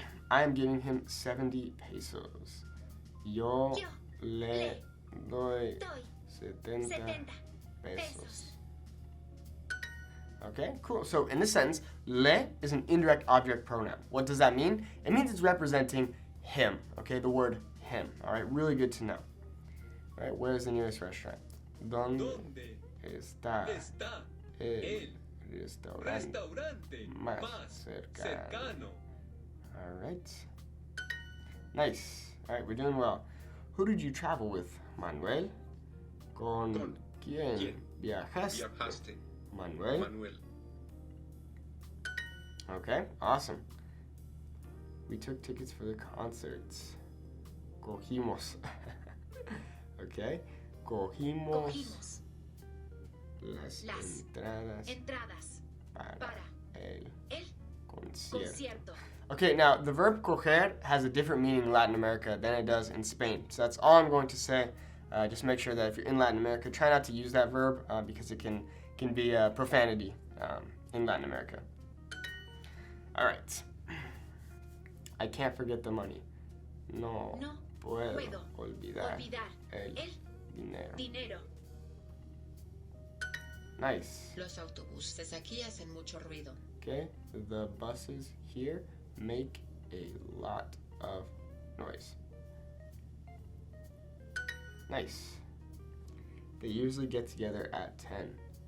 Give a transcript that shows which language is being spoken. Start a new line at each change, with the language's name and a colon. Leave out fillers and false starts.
English: I am giving him 70 pesos.
Spanish: Yo le doy 70 pesos.
English: Okay, cool. So in this sentence, le is an indirect object pronoun. What does that mean? It means it's representing him, okay, the word him. All right, really good to know. All right, where is the nearest restaurant?
Spanish: ¿Dónde está el restaurante más cercano?
English: All right. Nice. All right, we're doing well. Who did you travel with, Manuel?
Spanish: ¿Con quién viajaste? Manuel.
English: Okay, awesome. We took tickets for the concerts.
Spanish: Cogimos. Okay. Cogimos las entradas para el concierto.
English: Okay, now the verb coger has a different meaning in Latin America than it does in Spain. So that's all I'm going to say. Just make sure that if you're in Latin America, try not to use that verb because it can be a profanity in Latin America. All right. I can't forget the money.
Spanish: No puedo olvidar el dinero.
English: Nice.
Spanish: Los autobuses aquí hacen mucho ruido.
English: Okay, the buses here make a lot of noise. Nice. They usually get together at 10.